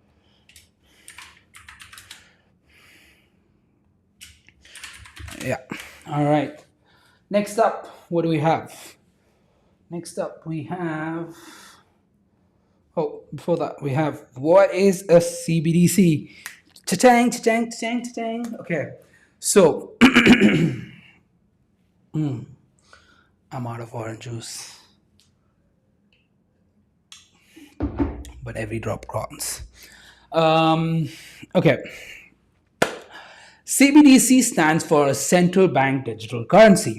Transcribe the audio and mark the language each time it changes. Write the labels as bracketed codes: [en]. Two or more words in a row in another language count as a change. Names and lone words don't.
[en] Yeah, all right. Next up, what do we have? Next up, we have. Oh, before that, we have what is a CBDC? Cha-chang, cha-chang, cha-chang, cha-chang. Okay, so I'm out of orange juice, but every drop counts. Okay. CBDC stands for a central bank digital currency.